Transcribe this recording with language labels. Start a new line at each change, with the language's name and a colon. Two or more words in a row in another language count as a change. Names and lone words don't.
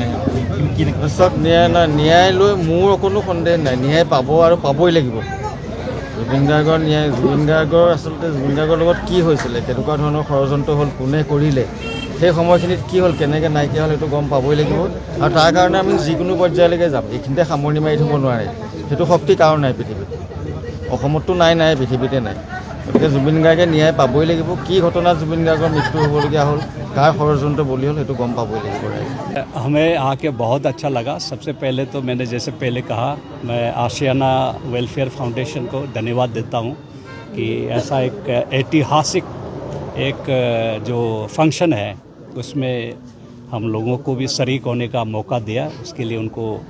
Assamese: চব ন্যায় লৈ মোৰ অকণো সন্দেহ নাই ন্যায় পাব আৰু পাবই লাগিব জুবিন গাৰ্গৰ আচলতে জুবিন গাৰ্গৰ লগত কি হৈছিলে কেনেকুৱা ধৰণৰ ষড়যন্ত্ৰ হ'ল কোনে কৰিলে সেই সময়খিনিত কি হ'ল কেনেকৈ নাইকিয়া হ'ল সেইটো গম পাবই লাগিব আৰু তাৰ কাৰণে আমি যিকোনো পৰ্যায়লৈকে যাম এইখিনিতে সামৰণি মাৰি থ'ব নোৱাৰে সেইটো শক্তি কাৰণ নাই পৃথিৱীত অসমততো নাই পৃথিৱীতে নাই গতিকে জুবিন গাৰ্গে ন্যায় পাবই লাগিব কি ঘটনা জুবিন গাৰ্গৰ মৃত্যু হ'বলগীয়া হ'ল কাৰ ষড়যন্ত্ৰ বলি হ'ল সেইটো গম পাবই লাগিব
Hindi: हमें आके बहुत अच्छा लगा सबसे पहले तो मैंने जैसे पहले कहा मैं आशियाना वेलफेयर फाउंडेशन को धन्यवाद देता हूँ कि ऐसा एक ऐतिहासिक एक जो फंक्शन है उसमें हम लोगों को भी शरीक होने का मौका दिया उसके लिए उनको